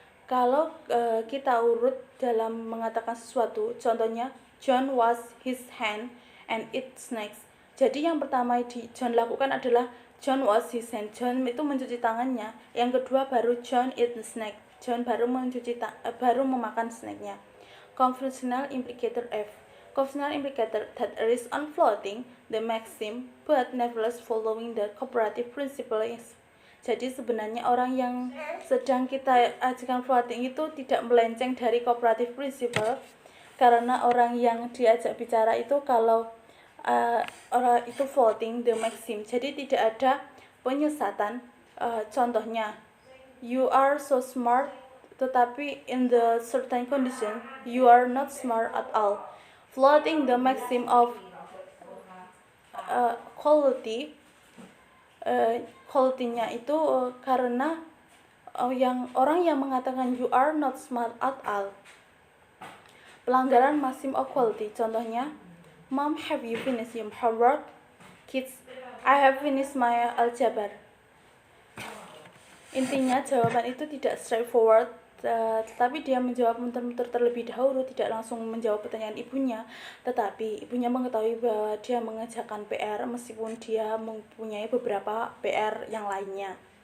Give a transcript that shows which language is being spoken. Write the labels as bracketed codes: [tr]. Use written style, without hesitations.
[id] Kalau kita urut dalam mengatakan sesuatu, contohnya [en] John wash his hand and eat snacks. [id] Jadi yang pertama John lakukan adalah [en] John wash his hand. [id] John itu mencuci tangannya. Yang kedua baru [en] John eat snack. [id] John baru memakan snacknya. [en] Conventional implicator F. Conventional implicator that is on floating the maxim but nevertheless following the cooperative principle. [id] Jadi sebenarnya orang yang sedang kita ajukan floating itu tidak melenceng dari cooperative principle, karena orang yang diajak bicara itu kalau orang itu [en] floating the maxim, [id] jadi tidak ada penyesatan. Contohnya, [en] you are so smart, [id] tetapi [en] in the certain condition you are not smart at all. floating the maxim of quality. [id] Quality-nya itu karena orang yang mengatakan [en] you are not smart at all. [id] Pelanggaran [en] maxim of quality. [id] Contohnya, [en] Mom, have you finished your homework? Kids, I have finished my algebra. [id] Intinya jawaban itu tidak straightforward, tetapi dia menjawab muter-muter terlebih dahulu, tidak langsung menjawab pertanyaan ibunya, tetapi ibunya mengetahui bahwa dia mengerjakan PR meskipun dia mempunyai beberapa PR yang lainnya.